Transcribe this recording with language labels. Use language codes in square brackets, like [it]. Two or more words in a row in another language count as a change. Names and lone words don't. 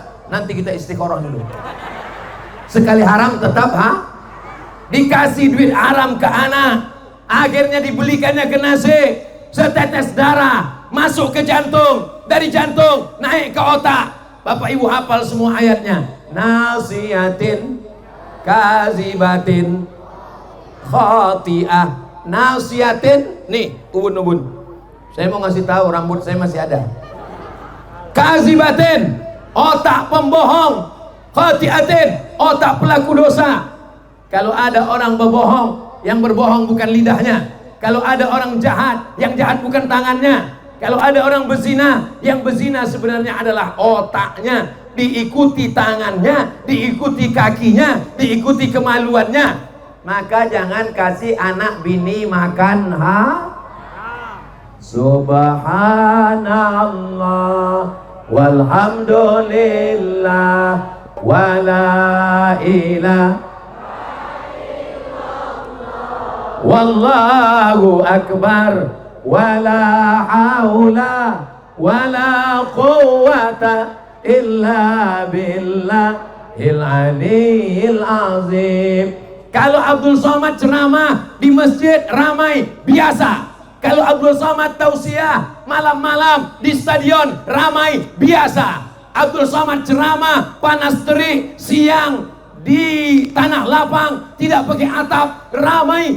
[id] Nanti kita istikharah dulu. Sekali haram tetap Dikasih duit haram ke anak, Akhirnya dibelikannya ke nasi, setetes darah masuk ke jantung, dari jantung naik ke otak. Bapak Ibu hafal semua ayatnya. [ar] ناصية كاذبة خاطئة. [id] Nasiyatin, nih ubun-ubun. Saya mau ngasih tahu, rambut saya masih ada. Kazibatin, otak pembohong. Khati'atin, otak pelaku dosa. Kalau ada orang berbohong, yang berbohong bukan lidahnya. Kalau ada orang jahat, yang jahat bukan tangannya. Kalau ada orang berzina, yang berzina sebenarnya adalah otaknya. Diikuti tangannya, diikuti kakinya, diikuti kemaluannya. Maka jangan kasih anak bini makan [ar] سبحان الله والحمد لله ولا إله والله أكبر ولا حول ولا قوة إلا بالله العلي العظيم. [id] Kalau Abdul Somad ceramah di masjid ramai biasa. Kalau Abdul Somad tausiah malam-malam di stadion ramai biasa. Abdul Somad ceramah panas terik siang di tanah lapang tidak pakai atap ramai.